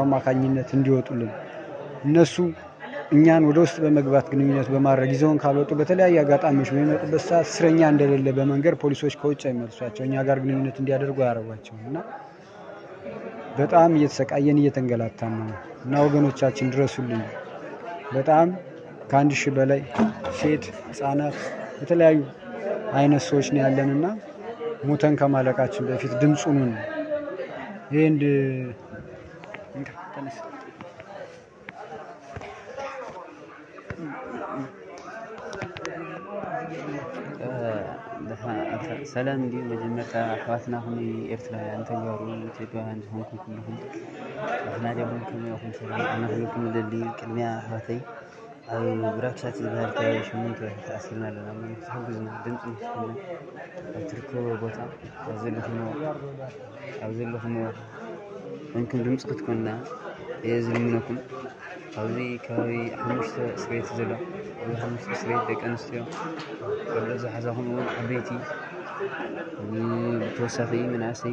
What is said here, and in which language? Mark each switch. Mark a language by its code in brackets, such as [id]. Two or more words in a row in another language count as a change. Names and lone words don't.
[am] አማካኝነት እንዲወጡልን። እነሱ እኛን ወደ ውስጥ በመግባት ግንኙነት በማድረግ ይዘውን ካልወጡ በተለያየ አጋጣሚዎች በሚመጡበት ሰዓት እስረኛ እንደሌለ በመንገር ፖሊሶች ከውጭ አይመልሷቸው፣ እኛ ጋር ግንኙነት እንዲያደርጉ ያደርጓቸው እና በጣም እየተሰቃየን እየተንገላታን ነው እና ወገኖቻችን ድረሱልኝ። በጣም ከ1000 በላይ ሴት፣ ህፃናት፣ የተለያዩ አይነት ሰዎች ነው ያለንና ሞተን ከማለቃችን በፊት ድምፁን ይሄን [ti] ሰላም እንዲሁ መጀመሪያ አሕዋትና ሁኒ ኤርትራውያን ተጋሩ ኢትዮጵያውያን ዝኾንኩም ኩልኩም ንሕና ዲኹም ከመይ ኢኹም ሰላም ኣነ ክብለኩም ዝደሊ ቅድሚያ ኣሕዋተይ ኣብ ብራክሳት ዝበሃል ከባቢ 8 ወርሒ ተኣሲርና ኣለና እሞ ንክትሕግዙና ድምፂ ንክትኩና ኣብ ትርከቦ ቦታ ኣብ ዘለኹምዎ ኮንኩም ድምፂ ክትኮንና እየ ዝልምነኩም። ኣብዚ ከባቢ 5 እስር ቤት ዘሎ ኣብዚ 5 እስር ቤት ደቂ ኣንስትዮ ቆልዑ ዝሓዛኹም እውን ዓበይቲ ብተወሳኺ መናእሰይ